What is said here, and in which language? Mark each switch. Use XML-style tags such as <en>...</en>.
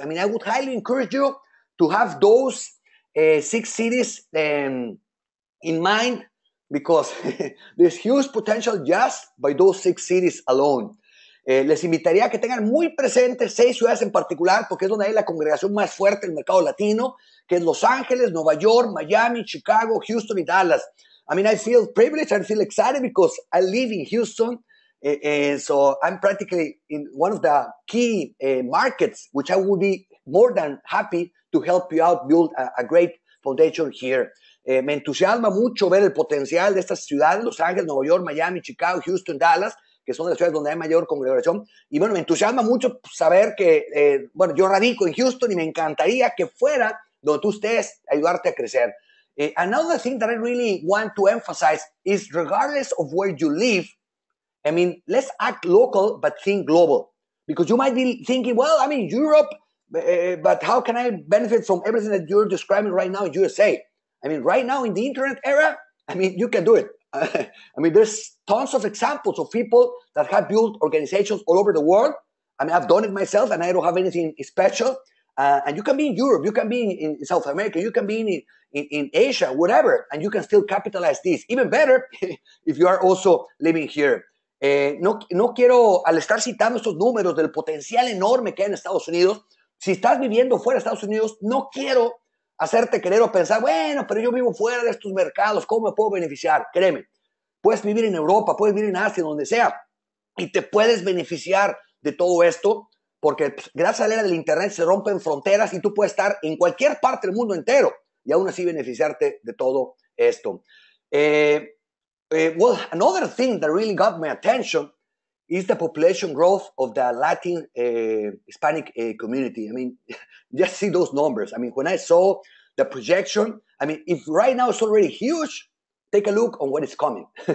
<en>I mean, I would highly encourage you to have those 6 cities in mind, because there's huge potential just by those 6 cities alone.</en> <es>Les invitaría a que tengan muy presentes 6 ciudades en particular, porque es donde hay la congregación más fuerte del mercado latino, que es Los Ángeles, Nueva York, Miami, Chicago, Houston y Dallas.</es> <en>I mean, I feel privileged, I feel excited because I live in Houston, and so I'm practically in one of the key markets, which I would be more than happy to help you out build a great foundation here.</en> <es>Me entusiasma mucho ver el potencial de estas ciudades, Los Ángeles, Nueva York, Miami, Chicago, Houston, Dallas, que son las ciudades donde hay mayor congregación. Y bueno, me entusiasma mucho saber que, bueno, yo radico en Houston y me encantaría que fuera donde tú estés, ayudarte a crecer.</es> <en>Another thing that I really want to emphasize is, regardless of where you live, I mean, let's act local, but think global. Because you might be thinking, well, I'm in Europe, but how can I benefit from everything that you're describing right now in USA? I mean, right now in the internet era, I mean, you can do it. I mean, there's tons of examples of people that have built organizations all over the world. I mean, I've done it myself, and I don't have anything special. And you can be in Europe, you can be in South America, you can be in Asia, whatever, and you can still capitalize this. Even better, if you are also living here.</en> <es>No quiero, al estar citando estos números del potencial enorme que hay en Estados Unidos, si estás viviendo fuera de Estados Unidos, no quiero hacerte creer o pensar, bueno, pero yo vivo fuera de estos mercados, ¿cómo me puedo beneficiar? Créeme, puedes vivir en Europa, puedes vivir en Asia, donde sea, y te puedes beneficiar de todo esto, porque pues, gracias a la era del internet se rompen fronteras y tú puedes estar en cualquier parte del mundo entero y aún así beneficiarte de todo esto.</es> <en>Well, another thing that really got my attention is the population growth of the Latin Hispanic community. I mean, just see those numbers. I mean, when I saw the projection, I mean, if right now it's already huge, take a look on what is coming.</en>